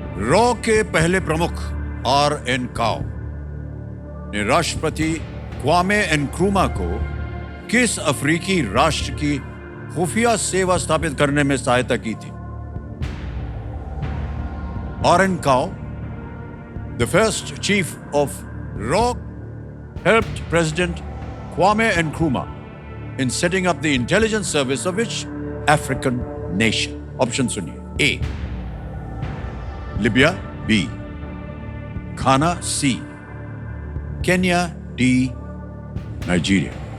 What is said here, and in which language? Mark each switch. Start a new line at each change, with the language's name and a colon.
Hindi: Raw के पहले प्रमुख R.N. काओ ने राष्ट्रपति क्वामे नक्रूमा को किस अफ्रीकी राष्ट्र की खुफिया सेवा स्थापित करने में सहायता की थी?
English: R.N. Kao, the first chief of RAW, helped President Kwame Nkrumah in setting up the intelligence service of which African nation?
Hindi: Option सुनिए।
English: A. Libya. B. Ghana. C. Kenya. D. Nigeria.